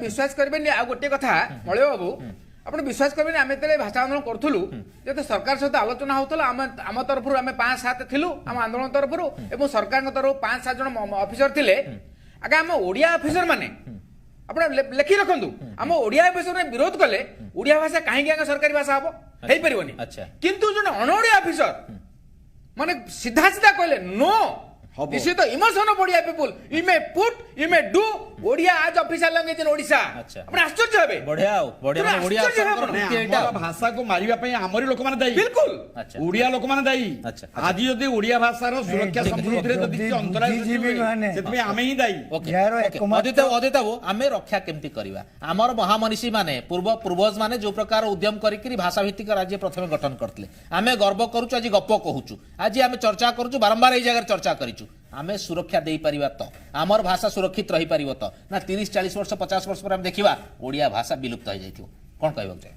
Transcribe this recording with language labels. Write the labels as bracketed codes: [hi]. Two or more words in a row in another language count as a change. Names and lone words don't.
[or] ବିଶ୍ୱାସ କରିବେନି ଆଉ ଗୋଟିଏ କଥା ମଳୟ ବାବୁ ଆପଣ ବିଶ୍ୱାସ କରିବେନି ଆମେ ଯେତେବେଳେ ଭାଷା ଆନ୍ଦୋଳନ କରୁଥିଲୁ ଯେତେ ସରକାର ସହିତ ଆଲୋଚନା ହଉଥିଲା ଆମ ତରଫରୁ ଆମେ 5-7 ଥିଲୁ ଆମ ଆନ୍ଦୋଳନ ତରଫରୁ ଏବଂ ସରକାରଙ୍କ ତରଫରୁ 5-7 ଜଣ ଅଫିସର ଥିଲେ ଆଜ୍ଞା ଆମ ଓଡିଆ ଅଫିସର ମାନେ ଆପଣ ଲେଖି ରଖନ୍ତୁ ଆମ ଓଡିଆ ଅଫିସର ବିରୋଧ କଲେ ଓଡିଆ ଭାଷା କାହିଁକି ଆଜ୍ଞା ସରକାରୀ ଭାଷା ହବ ହେଇପାରିବନି ଆଚ୍ଛା। କିନ୍ତୁ ଜଣେ ଅଣଓଡିଆ ଅଫିସର ମାନେ ସିଧା ସିଧା କହିଲେ नो ହବ। [en] This is the emotion of Odia people. You may put, you may do. Odia as official language in Odisha. [or] ଆଚ୍ଛା। ଆପଣ ଆଶ୍ଚର୍ଯ୍ୟ ହେବେ ବଢିଆ ଆଉ ବଢିଆ ପୁରା ମାନେ ଓଡିଆ ଆଶ୍ଚର୍ଯ୍ୟ ଅଫିସରଙ୍କର ଭାବନା। ବୃତ୍ତି ଏଇଟା ଆମର ଭାଷାକୁ ମାରିବା ପାଇଁ ଆମରି ଲୋକମାନେ ଦାୟୀ ବିଲକୁଲ ଆଚ୍ଛା। ଓଡିଆ ଲୋକମାନେ ଦାୟୀ ଆଚ୍ଛା, ଆଚ୍ଛା। ଆଜି ଯଦି ଓଡିଆ ଭାଷାର ସୁରକ୍ଷା ଯଦି- ସମୃଦ୍ଧିରେ ଯଦି କିଛି ଅନ୍ତରାୟ ସୃଷ୍ଟି ବୁଦ୍ଧିଜୀବୀ ହୁଏ, ମାନେ- ସେଥିପାଇଁ ଆମେ ହିଁ ଦାୟୀ ଓକେ, ଏହାର ଓକେ। ଏକମାତ୍ର- ଅଦିତ ବାବୁ ଆମେ ରକ୍ଷା କେମିତି କରିବା ଆମର ମହାମନୀଷୀ ମାନେ ପୂର୍ବଜ ମାନେ ଯୋଉ ପ୍ରକାର ଉଦ୍ୟମ କରିକି ଭାଷା ଭିତ୍ତିକ ରାଜ୍ୟ ପ୍ରଥମେ ଗଠନ କରିଥିଲେ ଆମେ ଗର୍ବ କରୁଛୁ ଆଜି ଗପ କହୁଛୁ ଆଜି ଆମେ ଚର୍ଚ୍ଚା କରୁଛୁ ବାରମ୍ବାର ଏଇ ଜାଗାରେ ଚର୍ଚ୍ଚା କରିଛୁ ଆମେ ସୁରକ୍ଷା ଦେଇପାରିବା ତ ଆମର ଭାଷା ସୁରକ୍ଷିତ ରହିପାରିବ ତ ନା 30-40 ବର୍ଷ 50 ବର୍ଷ ପରେ ଆମେ ଦେଖିବା ଓଡିଆ ଭାଷା ବିଲୁପ୍ତ ହେଇଯାଇଥିବ କଣ କହିବାକୁ ଚାହେଁ